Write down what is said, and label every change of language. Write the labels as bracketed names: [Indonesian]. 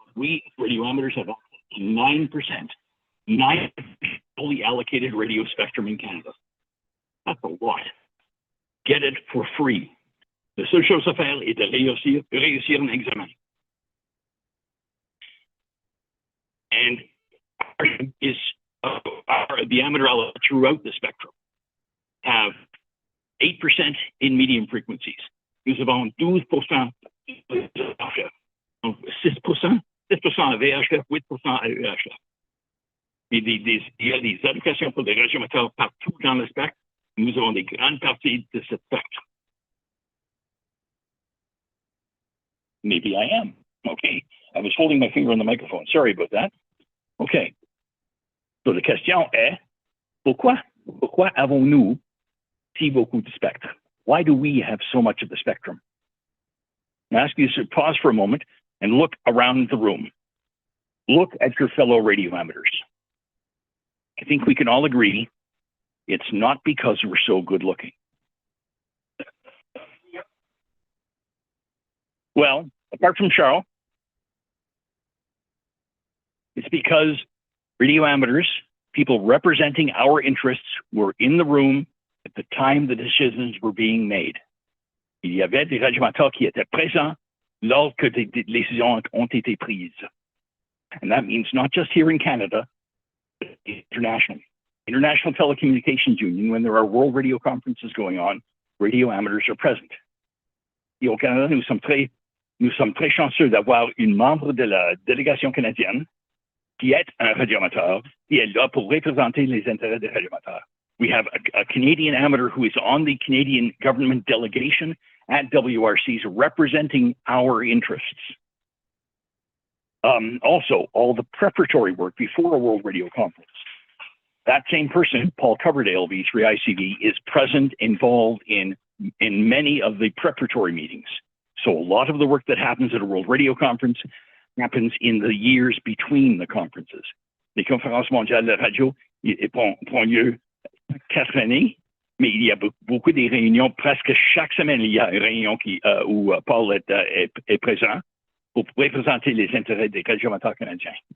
[English] We radio amateurs have 9%, 9 fully allocated radio spectrum in Canada. That's a lot. Get it for free. [French] La seule chose à faire est de réussir un examen. [English] And is the amateur throughout the spectrum have 8% in medium frequencies. [French] Nous avons 12% VHF, donc 6% à VHF, 8% à UHF. Il y a des allocations pour des radiomoteurs partout dans le spectre. Nous avons des grandes parties de ce spectre. [English] Maybe I am. Okay. I was holding my finger on the microphone. Sorry about that. Okay. [French] So la question est, pourquoi avons-nous si beaucoup de spectre? [English] Why do we have so much of the spectrum? I ask you to pause for a moment and look around the room. Look at your fellow radio amateurs. I think we can all agree it's not because we're so good looking. Well, apart from Charles, it's because radio amateurs, people representing our interests, were in the room at the time the decisions were being made. [French] Il y avait des radioamateurs qui étaient présents lors que des décisions ont été prises. [English] And that means not just here in Canada, but internationally. International Telecommunications Union, when there are world radio conferences going on, radio amateurs are present. [French] Et au Canada, nous sommes très chanceux d'avoir une membre de la délégation canadienne qui est un radioamateur, qui est là pour représenter les intérêts des radioamateurs. [English] We have a Canadian amateur who is on the Canadian government delegation at WRCs representing our interests. Also, all the preparatory work before a World Radio Conference. That same person, Paul Coverdale of E3ICV, is present, involved in many of the preparatory meetings. So a lot of the work that happens at a World Radio Conference happens in the years between the conferences. [French] Les conférences mondiales de radio font lieu 4 années, mais il y a beaucoup de réunions. Presque chaque semaine, il y a une réunion où Paul est présent pour représenter les intérêts des radioamateurs canadiens.